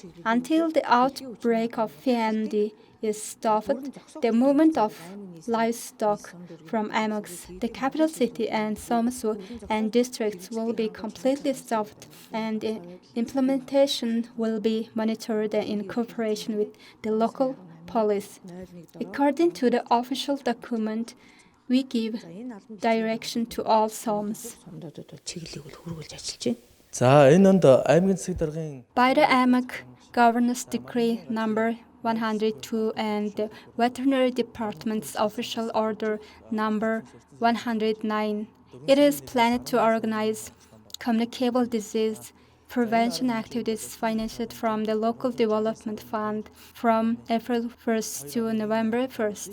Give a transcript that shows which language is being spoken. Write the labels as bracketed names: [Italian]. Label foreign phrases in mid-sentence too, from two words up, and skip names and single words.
[English] Until the outbreak of PMD is stopped, the movement of livestock from Amox, the capital city, and Somsu and districts will be completely stopped, and the implementation will be monitored in cooperation with the local police. According to the official document, we give direction to all Soms. [Mongolian] За энэ онд аймгийн засаг даргын [English] By the AMAC Governor's Decree number 102 and the Veterinary Department's Official Order number 109, it is planned to organize communicable disease prevention activities financed from the Local Development Fund from April 1st to November 1st.